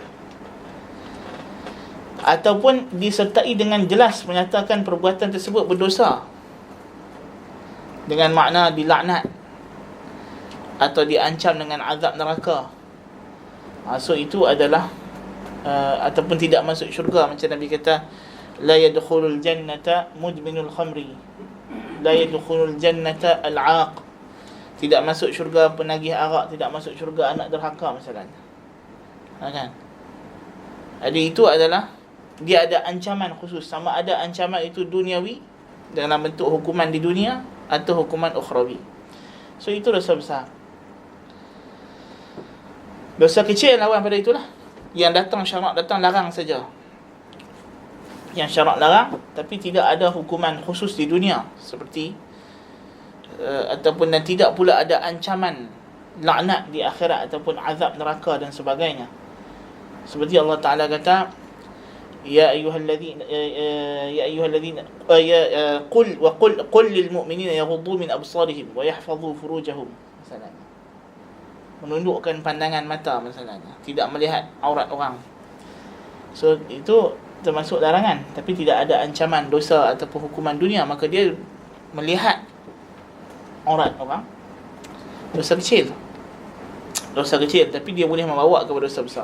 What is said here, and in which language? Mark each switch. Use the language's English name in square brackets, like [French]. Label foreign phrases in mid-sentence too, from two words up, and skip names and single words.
[Malay] Ataupun disertai dengan jelas menyatakan perbuatan tersebut berdosa, dengan makna dilaknat atau diancam dengan azab neraka. So itu adalah ataupun tidak masuk syurga. Macam Nabi kata, [Arabic] لا يدخل الجنة مدمن الخمر، لا يدخل الجنة العاق, [Malay] tidak masuk syurga penagih arak, tidak masuk syurga anak derhaka misalnya, kan? Jadi itu adalah dia ada ancaman khusus, sama ada ancaman itu duniawi dalam bentuk hukuman di dunia atau hukuman ukhrawi. So itu dosa besar. Dosa kecil lawan pada itulah, yang datang syarak datang larang saja, yang syarak larang tapi tidak ada hukuman khusus di dunia, seperti ataupun dan tidak pula ada ancaman laknat di akhirat ataupun azab neraka dan sebagainya. Seperti Allah Ta'ala kata, [Arabic] يا أيها الذين قل للمؤمنين يغضوا من أبصارهم ويحفظوا فروجهم, [Malay] misalnya menundukkan pandangan mata, misalnya tidak melihat aurat orang. So itu termasuk larangan, tapi tidak ada ancaman dosa ataupun hukuman dunia, maka dia melihat aurat orang, dosa kecil, tapi dia boleh membawa kepada dosa besar.